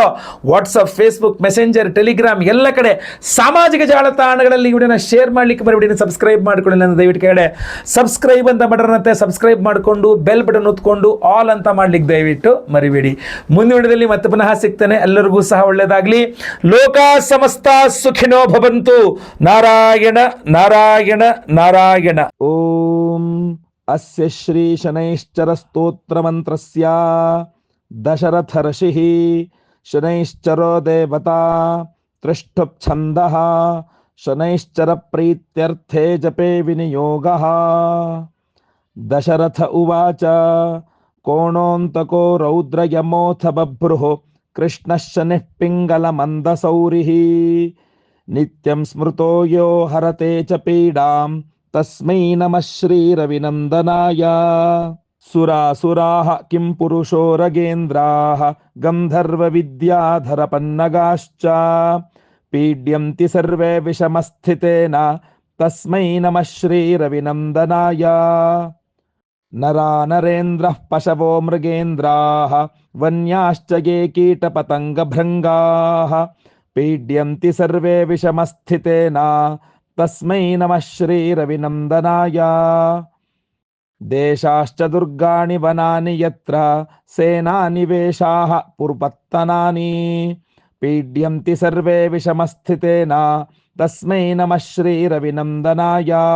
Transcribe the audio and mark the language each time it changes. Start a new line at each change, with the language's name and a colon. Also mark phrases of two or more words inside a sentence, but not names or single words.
Kannada: ವಾಟ್ಸಪ್, ಫೇಸ್ಬುಕ್, ಮೆಸೆಂಜರ್, ಟೆಲಿಗ್ರಾಮ್ ಎಲ್ಲ ಕಡೆ ಸಾಮಾಜಿಕ ಜಾಲತಾಣಗಳಲ್ಲಿ ವಿಡಿಯೋನ ಶೇರ್ ಮಾಡಲಿಕ್ಕೆ ಮರಿಬೇಡಿ. ಸಬ್ಸ್ಕ್ರೈಬ್ ಮಾಡಿಕೊಳ್ಳಿ ನನ್ನ ದಯವಿಟ್ಟು ಕೆಳಗಡೆ ಸಬ್ಸ್ಕ್ರೈಬ್ ಅಂತ ಬಟನ್ ಸಬ್ಸ್ಕ್ರೈಬ್ ಮಾಡಿಕೊಂಡು
English: bell button
Kannada: ಒತ್ಕೊಂಡು ಆಲ್ ಅಂತ ಮಾಡಲಿಕ್ಕೆ ದಯವಿಟ್ಟು ಮರಿಬೇಡಿ. ಮುಂದಿನ ವಿಡಿಯೋದಲ್ಲಿ ಮತ್ತೆ ಪುನಃ ಸಿಗ್ತೇನೆ. ಎಲ್ಲರಿಗೂ ಸಹ ಒಳ್ಳೆಯದಾಗಲಿ.
Sanskrit: ಲೋಕ ಸಮಸ್ತ ಸುಖಿನೋ ಭವಂತು. ನಾರಾಯಣ ನಾರಾಯಣ ನಾರಾಯಣ. ಓಂ ಅಸ್ಯ ಶ್ರೀ ಶನೈಶ್ಚರ ಸ್ತೋತ್ರ ಮಂತ್ರಸ್ಯ ದಶರಥ ಋಷಿಃ ಶನೈಶ್ಚರೋ ದೇವತಾ ತ್ರಿಷ್ಠುಪ್ ಛಂದಃ ಶನೈಶ್ಚರ ಪ್ರೀತ್ಯರ್ಥೇ ಜಪೇ ವಿನಿಯೋಗಃ. ದಶರಥ ಉವಾಚ ಕೋಣೋಂತಕೋ ರೌದ್ರಯಮೋಥ ಬಭ್ರುಃ ಕೃಷ್ಣಃ ಶನಿಃ ಪಿಂಗಲ ಮಂದಸೌರಿಃ ನಿತ್ಯಂ ಸ್ಮೃತೋ ಯೋ ಹರತೆ ಚ ಪೀಡಾಂ ತಸ್ಮೈ ನಮಃ ಶ್ರೀ ರವಿನಂದನಾಯ. ಸುರಾಸುರಾಃ ಕಿಂ ಪುರುಷೋ ರಗೇಂದ್ರಾಃ ಗಂಧರ್ವ ವಿದ್ಯಾಧರ ಪನ್ನಗಾಶ್ಚ ಪೀಡ್ಯಂತಿ ಸರ್ವೇ ವಿಷಮಸ್ಥಿತೇನ ತಸ್ಮೈ ನಮಃ ಶ್ರೀ ರವಿನಂದನಾಯ. ನರಾ ನರೇಂದ್ರಃ ಪಶವೋ ಮೃಗೇಂದ್ರಾಃ ವನ್ಯಾಶ್ಚ ಗೆ ಕೀಟಪತಂಗಭೃಂಗಾಃ ಪೀಡ್ಯಂತಿ ಸರ್ವೇ ವಿಷಮಸ್ಥಿತೇನ ತಸ್ಮೈ ನಮಃ ಶ್ರೀ ರವಿನಂದನಾಯ. ದೇಶಾಶ್ಚ ದುರ್ಗಾಣಿ ವನಾನಿ ಯತ್ರ ಸೇನಾನಿವೇಶಾಃ ಪುರ್ಪತ್ತನಾನಿ पीड्यन्ति सर्वे विषमस्थितेन तस्मै नमः श्रीरविनन्दनाय